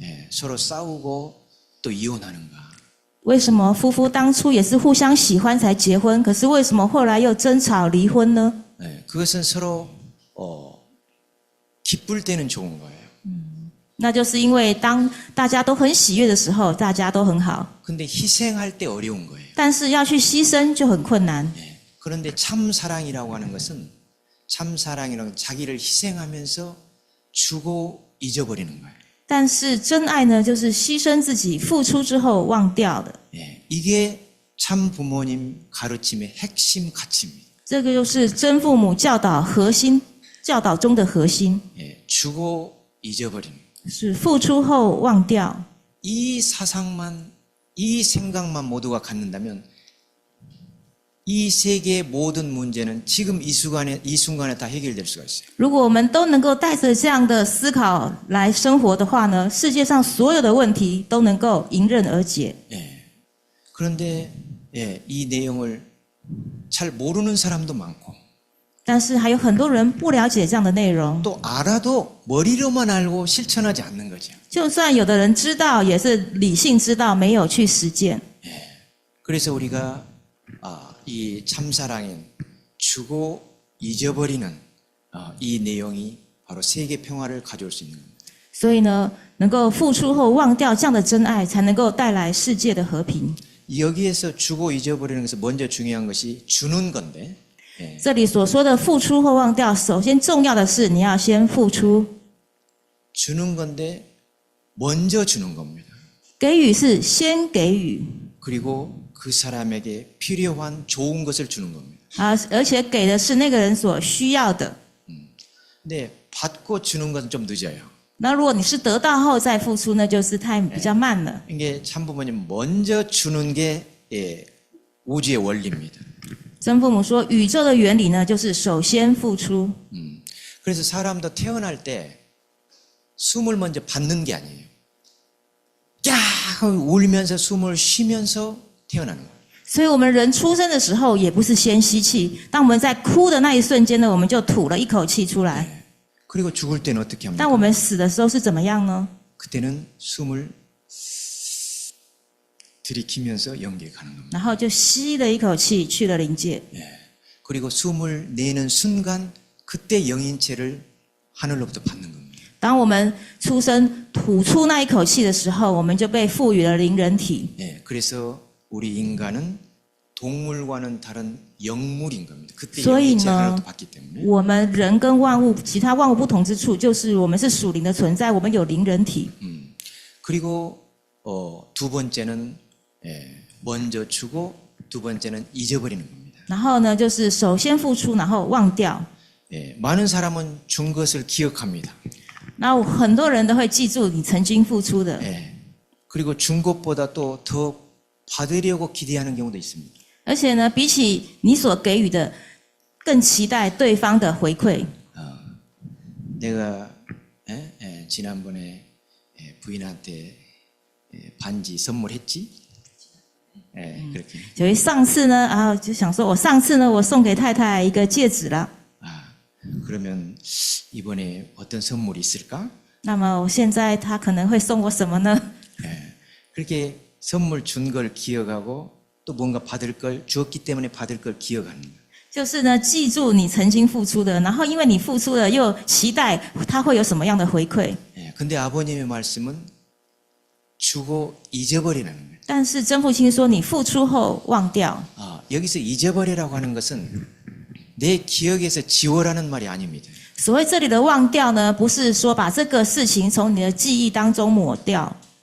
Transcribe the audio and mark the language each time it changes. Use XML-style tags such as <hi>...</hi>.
<ko>서로 싸우고 또 이혼하는가?</ko> <zh>为什么夫妇当初也是互相喜欢才结婚，可是为什么后来又争吵离婚呢？</zh> <ko>그것은 서로 기쁠 때는 좋은 거예요.</ko> <zh>那就是因为当大家都很喜悦的时候，大家都很好，</zh> <ko>근데 희생할 때 어려운 거예요.</ko> <zh>但是要去牺牲就很困难。</zh> <ko>그런데 참 사랑이라고 하는 것은 참 사랑이라는 자기를 희생하면서 주고 잊어버리는 거예요.</ko> <zh>但是真爱呢，就是牺牲自己，付出之后忘掉的。</zh> <ko>이게 참 부모님 가르침의 핵심 가치입니다.</ko> <zh>这个就是真父母教导核心，教导中的核心，</zh> <ko>주고 잊어버리는.</ko> <zh>是付出后忘掉。</zh> <ko>이 사상만, 이 생각만 모두가 갖는다면 이 세계의 모든 문제는 지금 이 순간에 다 해결될 수가 있어요.</ko> <zh>如果我们都能够带着这样的思考来生活的话呢，世界上所有的问题都能够迎刃而解。</zh> <ko>그런데 이 내용을 잘 모르는 사람도 많고</ko> <zh>但是还有很多人不了解这样的内容，</zh> <ko>또 알아도 머리로만 알고 실천하지 않는 거죠.</ko> <zh>就算有的人知道，也是理性知道，没有去实践。</zh> <ko>그래서 우리가 이 참사랑인 주고 잊어버리는 이 내용이 바로 세계 평화를 가져올 수 있는 겁니다.</ko> <zh>所以呢，能够付出后忘掉这样的真爱，才能够带来世界的和平。</zh> <ko>여기에서 주고 잊어버리는 것은 먼저 중요한 것이 주는 건데</ko> <zh>这里所说的付出后忘掉，首先重要的是你要先付出，</zh> <ko>주는 건데 먼저 주는 겁니다.</ko> <zh>给予是先给予，</zh> <ko>그리고 그 사람에게 필요한 좋은 것을 주는 겁니다.</ko> <zh>而且给的是那个人所需要的。</zh> <ko>근데 받고 주는 건 좀 늦어요.</ko> <zh>那如果你是得到后再付出，那就是比较慢了。</zh> <ko>이게 참부모님 먼저 주는 게 우주의 원리입니다.</ko> <zh>真父母说，宇宙的原理呢，就是首先付出。</zh> <ko>그래서 사람도 태어날 때 숨을 먼저 받는 게 아니에요. 야! 하고 울면서 숨을 쉬면서 태어나는 거예요.</ko> <zh>所以我们人出生的时候，也不是先吸气，当我们在哭的那一瞬间呢，我们就吐了一口气出来。</zh> <ko>그리고 죽을 때는 어떻게</ko> <zh>但我</zh> <ko>합니까?</ko> <zh>们死的时候是怎么样呢？</zh> <ko>그때는 숨을 들이키면서 영계에 가는 겁니다.</ko> <zh>然后就吸了一口气去了灵界。</zh> <ko>그리고 숨을 내는 순간 그때 영인체를 하늘로부터 받는 겁니다.</ko> <zh>当我们出生吐出那一口气的时候，我们就被赋予了灵人体。</zh> <ko>그래서 우리 인간은 동물과는 다른 영물인 겁니다. 그때</ko> <zh>所以</zh> <ko>영인체</ko> <zh>呢</zh> <ko>하나도 받기 때문에.</ko> <zh>我们人跟万物、其他万物不同之处，就是我们是属灵的存在，我们有灵人体。</zh> <ko>그리고 두 번째는 먼저 주고 두 번째는 잊어버리는 겁니다.</ko> <zh>然后呢，就是首先付出，然后忘掉。</zh> <ko>많은 사람은 준 것을 기억합니다.</ko> <zh>那很多人都会记住你曾经付出的，</zh> <ko>그리고 준 것보다 또 더 받으려고 기대하는 경우도 있습니다.</ko> <zh>而且呢，比起你所给予的，更期待对方的回馈。</zh> <ko>내가 지난번에 부인한테 반지 선물했지? 그렇게.</ko> <zh>所以上次呢，就想说我上次呢，我送给太太一个戒指了。</zh> <ko>그러면 이번에 어떤 선물이 있을까?</ko> <zh>那么我现在他可能会送我什么呢？</zh> <ko>그렇게 선물 준 걸 기억하고 또 뭔가 받을 걸 주었기 때문에 받을 걸 기억하는 거예요.</ko> <zh>就是呢，记住你曾经付出的，然后因为你付出了，又期待他会有什么样的回馈。</zh> <ko>근데 아버님의 말씀은 주고 잊어버리라는 거예요.</ko> <zh>但是真父亲说，你付出后忘掉。</zh> <ko>여기서 잊어버리라고 하는 것은 내 기억에서 지워라는 말이 아닙니다.</ko> <zh>所谓这里的忘掉呢，不是说把这个事情从你的记忆当中抹掉。</zh>